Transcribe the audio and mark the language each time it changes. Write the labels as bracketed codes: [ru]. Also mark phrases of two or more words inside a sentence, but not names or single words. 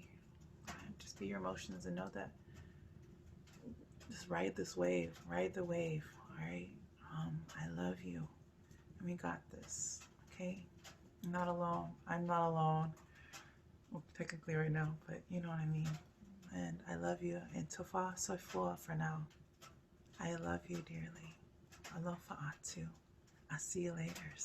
[en] Just be your emotions and know that just ride this wave. Ride the wave. All right? I love you. And we got this. Okay? You're not alone. I'm not alone. Well, technically right now, but you know what I mean. And I love you. And [sm] tofa soifua [en] for now. I love you dearly. [sm] Alofa atu. [en] I'll see you later.